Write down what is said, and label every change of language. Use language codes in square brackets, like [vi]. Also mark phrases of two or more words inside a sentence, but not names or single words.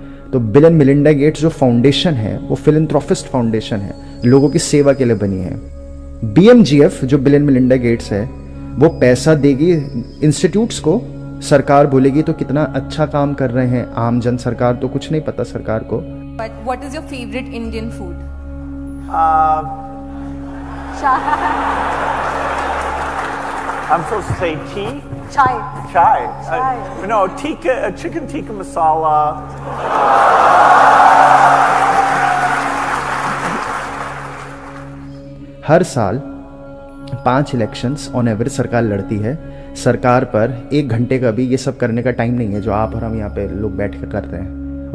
[hi] तो बिल एंड मिलिंडा गेट्स जो फाउंडेशन है, वो [en] philanthropist foundation [hi] है, लोगों की सेवा के लिए बनी है। BMGF जो बिल एंड मिलिंडा गेट्स है, वो पैसा देगी इंस्टीट्यूट्स को, सरकार बोलेगी तो कितना अच्छा काम कर रहे हैं, आम जन, सरकार तो कुछ नहीं पता सरकार को। [en] But what is your favorite Indian food? I'm supposed to say tea? Chai. Chai. Chai. No, chicken tikka masala. [hi] हर साल 5 [en] elections on average [hi] सरकार लड़ती है। सरकार पर 1 घंटे का भी ये सब करने का टाइम नहीं है जो आप और हम यहाँ पे लोग बैठ कर करते हैं।